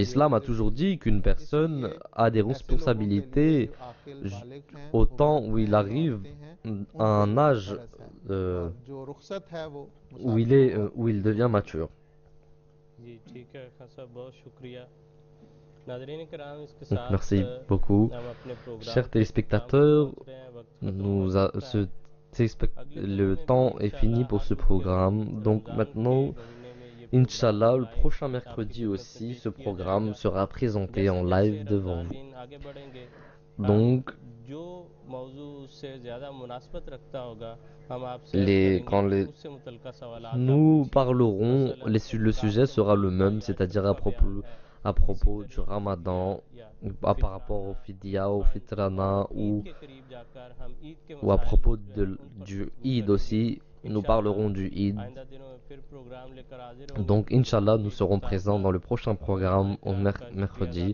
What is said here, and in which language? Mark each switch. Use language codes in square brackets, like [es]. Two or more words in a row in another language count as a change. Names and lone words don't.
[fr] L'islam a [ur] रोजे [fr] toujours [ur] के [fr] dit [ur] लिए [fr] qu'une personne [ur] इसलिए [fr] a des [ur] ایسے لوگوں کے لیے [fr] responsabilités [ur] جو عاقل [fr] j- [ur] بالغ ہیں [fr] au [ur] वो [fr] temps [ur] मर्द [fr] où il [ur] ہیں یا [fr] arrive [ur] عورتیں ہیں [fr] à [ur] ان پہ [fr] un [ur] रोजा [fr] âge [ur] فرض ہے اور جو رخصت ہے وہ [fr] où il [ur] मुसाफिरों [fr] est, [ur] और [fr] où il devient mature. [ur] جی ٹھیک ہے خان صاحب، بہت شکریہ. ناظرین کرام، اس کے [fr] Donc [ur] साथ [fr] merci beaucoup. [ur] ہم اپنے پروگرام [fr] Chers [ur] کے اختتام پر [fr] téléspectateurs, [ur] پہنچ رہے ہیں۔ وقت ختم ہو چکا ہے. [fr] le temps est fini pour ce programme. Donc maintenant, Inch'Allah, le prochain mercredi aussi, ce programme sera présenté en live devant vous. [ur] آگے بڑھیں گے [fr] Donc, [ur] جو موضوع سے زیادہ مناسبت رکھتا ہوگا ہم آپ سے اس سے متعلق سوالات [fr] nous parlerons, le sujet sera le même, c'est-à-dire à propos du Ramadan, par rapport au Fidya, au Fitrana ou à propos du Eid aussi. Nous parlerons du Eid. Donc, Inch'Allah, nous serons présents dans le prochain programme au mercredi.